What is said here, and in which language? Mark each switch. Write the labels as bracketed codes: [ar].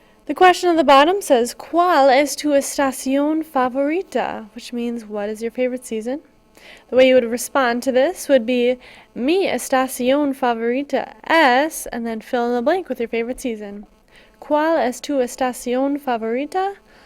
[en] The question on the bottom says, [es] ¿Cuál es tu estación favorita? [en] Which means, what is your favorite season? The way you would respond to this would be, [es] mi estación favorita es, [en] and then fill in the blank with your favorite season. [es] ¿Cuál es tu estación favorita?